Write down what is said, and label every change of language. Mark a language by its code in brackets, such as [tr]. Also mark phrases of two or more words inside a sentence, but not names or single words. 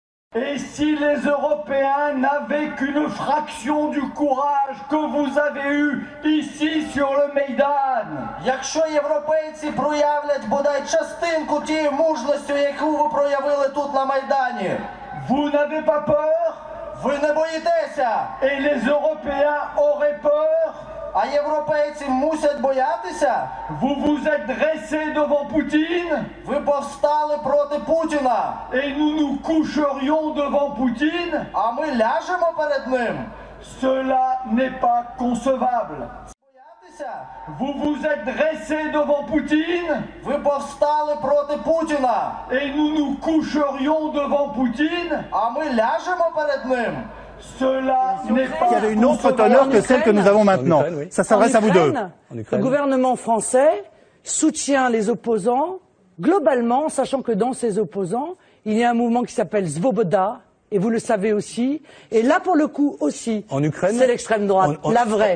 [fr] Et si les Européens n'avaient qu'une fraction du courage que vous avez eu ici sur le Maïdan? [uk] Якщо європейці проявлять бодай частинку тієї мужності, яку ви проявили тут на Майдані. [fr] Vous n'avez pas peur? [uk] Ви не боїтеся? [fr] Et les Européens auraient peur? [uk] А європейці мусять боятися? [fr] Vous vous êtes dressés devant Poutine? [uk] Ви повстали проти Путіна. [fr] Et nous nous coucherions devant Poutine? [uk] А ми ляжемо перед ним? [fr] Cela n'est pas concevable. [uk] Боятися? [fr] Vous vous êtes dressés devant Poutine? [uk] Ви повстали проти Путіна. [fr] Et nous nous coucherions devant Poutine? [uk] А ми ляжемо перед ним? [fr] Cela n'est pas qui avait une autre teneur que celle que nous avons maintenant. Ça s'adresse à vous deux. Le gouvernement français soutient les opposants globalement, sachant que dans ces opposants, il y a un mouvement qui s'appelle Svoboda, et vous le savez aussi. Et là, pour le coup, aussi, c'est l'extrême droite, la vraie.